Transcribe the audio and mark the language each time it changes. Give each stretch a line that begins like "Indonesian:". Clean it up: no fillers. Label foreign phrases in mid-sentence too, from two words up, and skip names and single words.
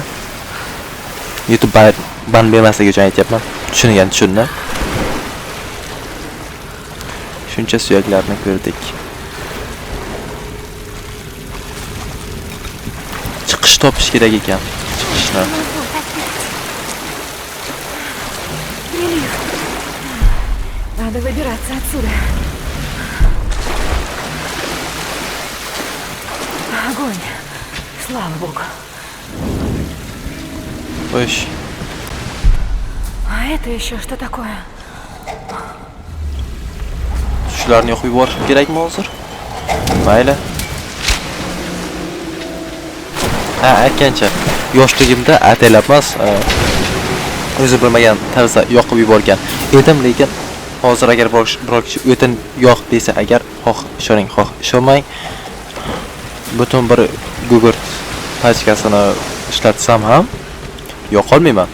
Uzbek: YouTube ban bermasligi uchun aytyapman. Tushunni. Shuncha suyaklarni ko'rdik. chiqish topish kerak ekan. Chiqishni.
Russian: Вот опять. Прилив. Надо выбираться отсюда. Огонь. Слава богу.
Uzbek: Qo'yish.
Russian: А это еще что такое?
Uzbek: Shularni yo'qib yuborishim kerakmi hozir? Mayli. Ha, aytgancha, yoshligimda ataylab emas, o'zi bilmagan tarzda yoqib yuborgan edim, lekin hozir agar biror kishi o'tin yoq desa agar, xoh ishoning, xoh ishonmang, butun bir gugurt pachkasini ishlatsam ham yoqolmayman.